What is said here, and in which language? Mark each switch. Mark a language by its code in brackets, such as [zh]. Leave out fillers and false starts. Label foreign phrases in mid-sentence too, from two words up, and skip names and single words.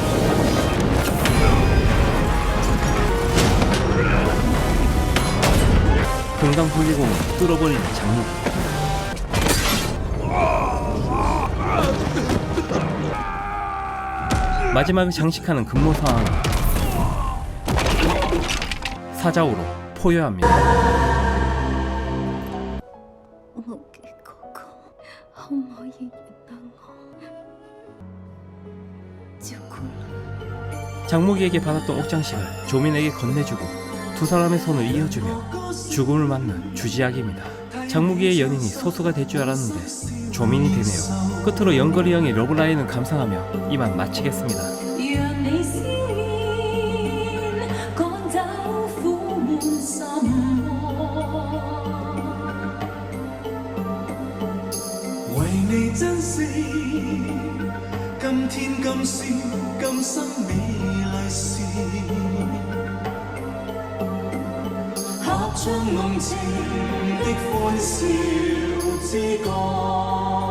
[ko] 금강불개공을 뚫어버리는 장무기. 마지막을 장식하는 금모사항은 사자우로 포효합니다. [yue] 我嘅哥哥，可唔可以原諒我？照顧你。 [ko] 장무기에게 받았던 옥장식을 조민에게 건네주고 두 사람의 손을 이어주며 죽음을 맞는 주지약입니다. 장무기의 연인이 소수가 될 줄 알았는데 조민이 되네요. 끝으로 연거리 형의 러브라인을 감상하며 이만 마치겠습니다. [yue] 為你珍惜，今天今宵今生美麗事，合唱濃情的歡笑之歌。